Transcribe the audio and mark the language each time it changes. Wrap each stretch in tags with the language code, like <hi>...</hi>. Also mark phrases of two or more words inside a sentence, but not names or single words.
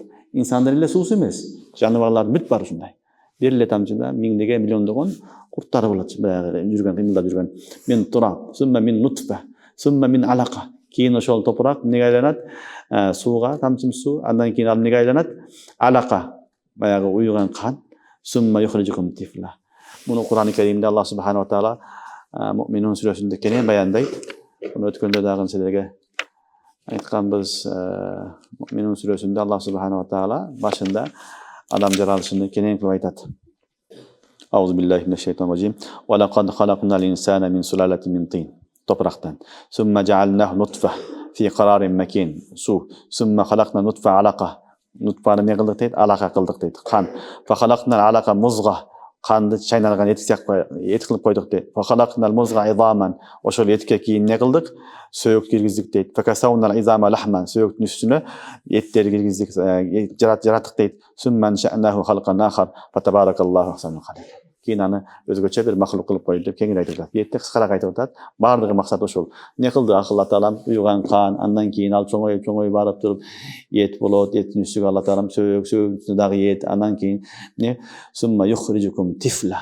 <ky>Инсандар эле суусу эмес, жаныбарлар бүт бар ушундай. Бир эле тамчында миңдеген, миллиондогон курттар болот. Баягы жүргөн, кыймылдап жүргөн.</ky> <ar>من تراب ثم من نطفة ثم من علقة.</ar> <ky>Кийин ошол топурак эмнеге айланат? Сууга, тамчы суу. Андан кийин ал эмнеге айланат? Алака. Баягы уйган кан.</ky> <ar>ثم يخرجكم طفلا.</ar> <ky>Муну Кур'ан-ы Керимде</ky> <ar>الله سبحانه وتعالى</ar> <ky>Муъминун сүрөсүндө кенен баяндайт. Муну өткөндө дагы силерге айтканбыз. Муъминун сүрөсүндө</ky> <ar>الله سبحانه وتعالى</ar> <ky>башында адам жаралышын кенен кылып айтат.</ky> <ar>أعوذ بالله من الشيطان الرجيم. ولقد خلقنا الإنسان من سلالة من طين. Топурактан. ثم جعلناه نطفة في قرار مكين.</ar> <ky>Су.</ky> <ar>ثم خلقنا النطفة علقة.</ar> <ky>Нутфаны не кылдык дейт? Алака кылдык дейт. Кан.</ky> <ar>فخلقنا العلقة مضغة.</ar> <ky>Канды чайналган эт кылып койдук дейт.</ky> <ar>فخلقنا المضغة عظاما.</ar> <ky>Ошол этке кийин не кылдык? Сөөк киргиздик дейт.</ky> <ar>فكسونا العظام لحما.</ar> <ky>Сөөктүн үстүнө эттер киргиздик, жараттык дейт.</ky> <ar>ثم أنشأناه خلقا آخر. فتبارك الله أحسن الخالقين.</ar> <ky>Кийин аны өзгөчө бир махлук кылып койду деп кеңири айтып атат. Бетте кыскараак айтып атат. Баардыгы максат ошол. Не кылды Алла Таалам? Уйган кан, андан кийин ал чоңоюп барып туруп эт болот, эттин үстүгө Алла Таалам сөөктү дагы эт, андан кийин не</ky> <ar>ثم يخرجكم طفلا.</ar>